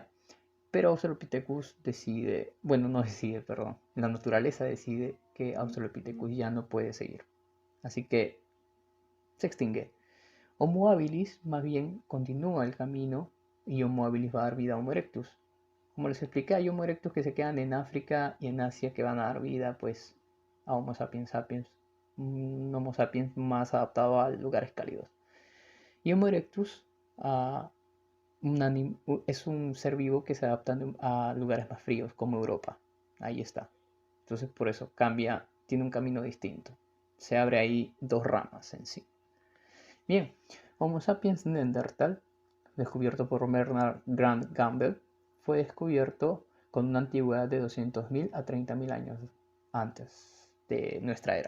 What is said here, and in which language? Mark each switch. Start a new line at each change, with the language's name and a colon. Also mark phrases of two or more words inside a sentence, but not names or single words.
Spanish: Pero Australopithecus decide, bueno, no decide, perdón, la naturaleza decide que Australopithecus ya no puede seguir. Así que se extingue. Homo habilis más bien continúa el camino y Homo habilis va a dar vida a Homo erectus. Como les expliqué, hay Homo erectus que se quedan en África y en Asia que van a dar vida pues a Homo sapiens sapiens, un Homo sapiens más adaptado a lugares cálidos. Y Homo erectus es un ser vivo que se adapta a lugares más fríos como Europa. Ahí está. Entonces por eso cambia, tiene un camino distinto. Se abre ahí dos ramas en sí. Bien, Homo sapiens neandertal, descubierto por Bernard Grant Campbell, fue descubierto con una antigüedad de 200.000 a 30.000 años antes de nuestra era.